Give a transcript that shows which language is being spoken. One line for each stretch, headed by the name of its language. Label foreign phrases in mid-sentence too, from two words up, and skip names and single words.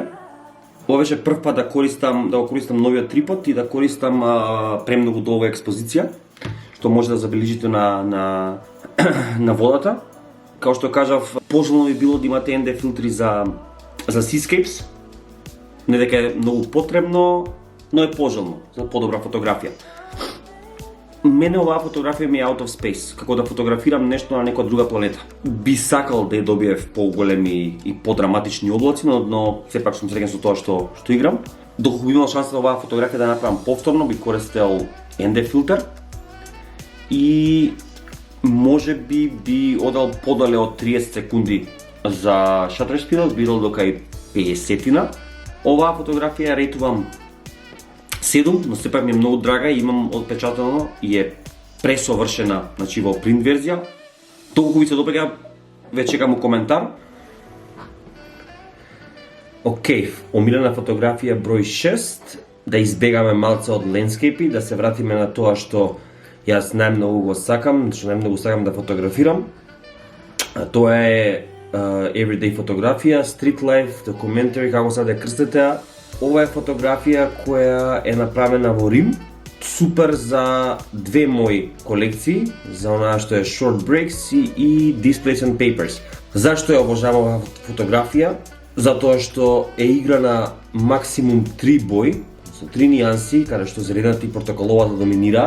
Macedonian: Ова беше прв пат да го користам новиот трипод и да користам премногу долга експозиција, што може да забележите на водата. Као што кажав, пожелно би било да имате
English: ND филтри
Macedonian: за seascapes. Не дека е многу потребно, но е пожелно за подобра фотографија. Мене оваа фотографија ми е
English: out of space,
Macedonian: како да фотографирам нешто на некоја друга планета. Би сакал да ја добиев поголеми и подраматични облаци, но сепак сум среќен со тоа што играм. Доколку би имал шанса оваа фотографија да направам повторно, би користел ND филтер и може би одел подале од 30 секунди за
English: shutter speed,
Macedonian: би идел до кај 50-тина. Оваа фотографија рейтувам 7, но сепак ми е многу драга и имам отпечатано и е пресовршена, значи во принт верзија. Толку ви се допаѓа, веќе чекам коментар. Океј, омилена фотографија број 6, да избегаме малце од лендскейпи, да се вратиме на тоа што јас најмногу го сакам, што најмногу сакам да фотографирам. Тоа е everyday фотографија,
English: street life, documentary,
Macedonian: како сад ја крстете. Ова е фотографија која е направена во Рим. Супер за две мои колекции, за онаа што е
English: Short Breaks
Macedonian: и
English: Displays and Papers.
Macedonian: Зашто ја обожавам оваа фотографија? Затоа што е играна максимум 3 бои, со 3 нијанси, каде што зелената и портокаловата доминираат.